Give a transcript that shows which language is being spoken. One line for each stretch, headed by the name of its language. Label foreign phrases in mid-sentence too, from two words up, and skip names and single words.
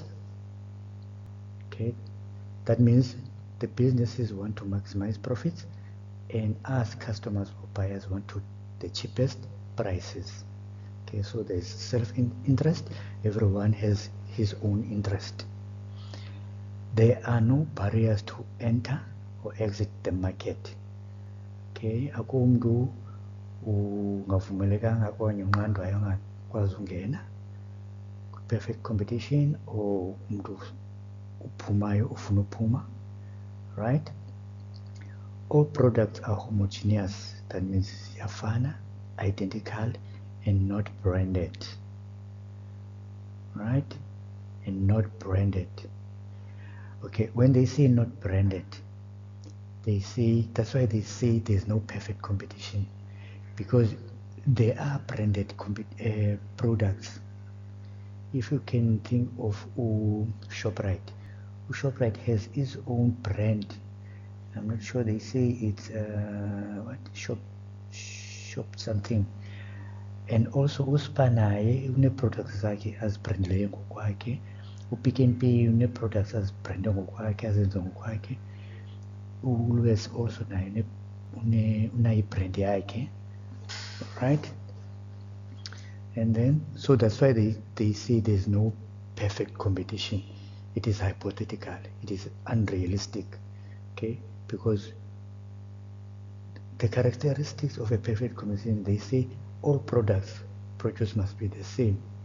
English: Okay, that means the businesses want to maximize profits, and us customers or buyers want the cheapest prices. Okay, so there's self-interest. Everyone has his own interest. There are no barriers to enter or exit the market.
Xhosa: Okay, akumntu ungavumelekanga okanye unqandwayo angakwazi ungena
English: perfect competition,
Xhosa: or umntu uphumayo ufuna uphuma.
English: Right? All products are homogeneous, that means yafana, identical, and not branded. Right? And not branded. Okay, when they say not branded, they say, that's why they say there's no perfect competition, because there are branded products. If you can think of ShopRite, ShopRite has its own brand. I'm not sure, they say it's what, shop something. And also
Xhosa: uSpar naye une-products zakhe azibrandeleyo ngokwakhe. uPick n Pay une-products azibrande ngokwakhe, azenze ngokwakhe. uLewis also naye unayo ibrand yakhe.
English: Right? And then, so that's why they say there's no perfect competition. It is hypothetical. It is unrealistic. Okay? Because the characteristics of a perfect competition, they say all products produced must be the same.